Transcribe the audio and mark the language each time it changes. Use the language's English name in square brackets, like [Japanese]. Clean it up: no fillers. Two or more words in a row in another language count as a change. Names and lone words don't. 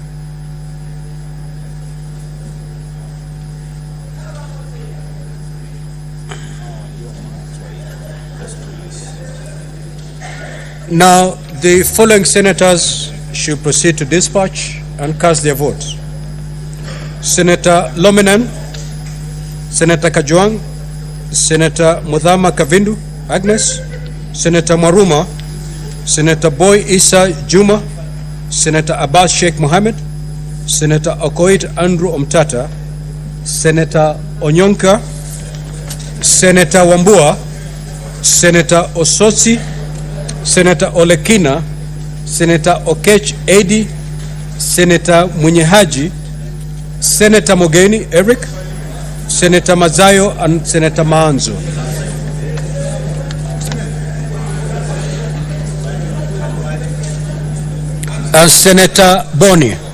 [English] Now, the following senators should proceed to dispatch and cast their votes. Senator Lominan, Senator Kajuang, Senator Mudhama Kavindu, Agnes, Senator Maruma, Senator Boy Isa Juma, Senator Abbas Sheikh Mohammed, Senator Okoit Andrew Omtata, Senator Onyonka, Senator Wambua, Senator Osotsi, Senator Olekina, Senator Okech Edi, Senator Munyehaji, Senator Mogeni Eric, Senator Mazayo, and Senator Maanzo. And Senator Boni.